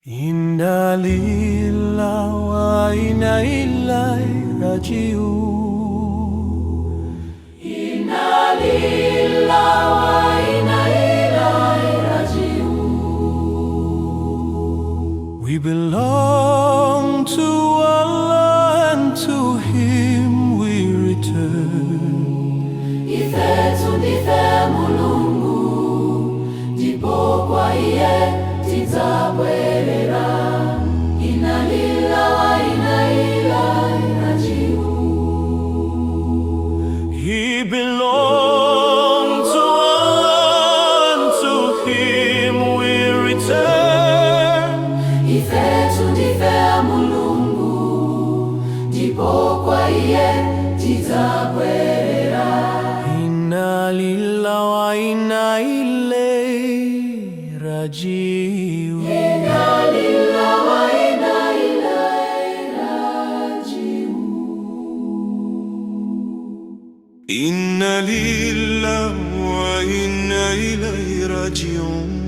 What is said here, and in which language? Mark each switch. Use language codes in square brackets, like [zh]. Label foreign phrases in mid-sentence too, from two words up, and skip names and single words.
[ar] إنا لله وإنا إليه راجعون. إنا لله وإنا إليه راجعون. [en] We belong to Allah and to Him we return. [ny] Ifetu ndife Mulungu, ndipo kwa iye tidzabwerera. [ar] إنا لله وإنا إليه راجعون. [en] He belongs to Allah and to Him we return. [ny] Ifetu ndife Mulungu, ndipo kwa iye tidzabwerera. [ar] إنا لله وإنا إليه راجعون. إنا لله وإنا إليه راجعون. إنا لله وإنا إليه راجعون.